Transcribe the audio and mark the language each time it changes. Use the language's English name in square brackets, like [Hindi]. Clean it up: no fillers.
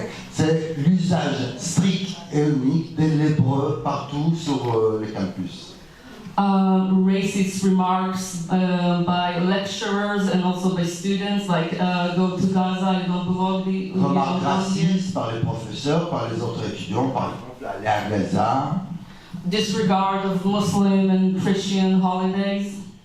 [French] c'est l'usage strict et unique de l'hébreu partout sur le campus. [English] Racist remarks by lecturers and also by students, like go to Gaza, you don't belong here. [French] Remarques racistes par les professeurs, par les autres étudiants, par exemple aller à Gaza. [English] Disregard of Muslim and Christian holidays.